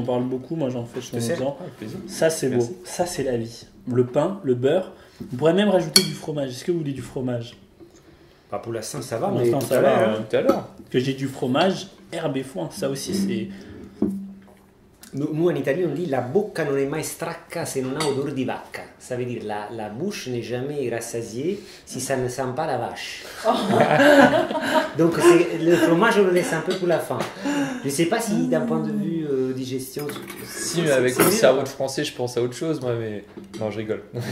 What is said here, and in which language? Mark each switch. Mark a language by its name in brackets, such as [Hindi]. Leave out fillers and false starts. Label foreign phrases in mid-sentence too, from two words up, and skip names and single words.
[French] on en parle beaucoup. Moi, j'en fais de temps te en sers. temps. Avec plaisir. Ça, c'est beau. Merci. Ça, c'est la vie. Le pain, le beurre. On pourrait même rajouter du fromage. Est-ce que vous voulez du fromage? Pas pour l'instant, ça va, Pour mais l'instant, tout ça à va, l'heure, ouais. hein. Tout à l'heure. Que j'ai du fromage, herbe et foin. Ça aussi, c'est. Nous, en Italie, on dit [Italian] la bocca non è mai stracca se non ha odore di vacca. [French] Ça veut dire la bouche n'est jamais rassasiée si ça ne sent pas la vache. Donc le fromage, on le laisse un peu pour la fin. Je ne sais pas si d'un point de vue digestion... Si, mais avec mon cerveau de français, je pense à autre chose, moi, mais... Non, je rigole.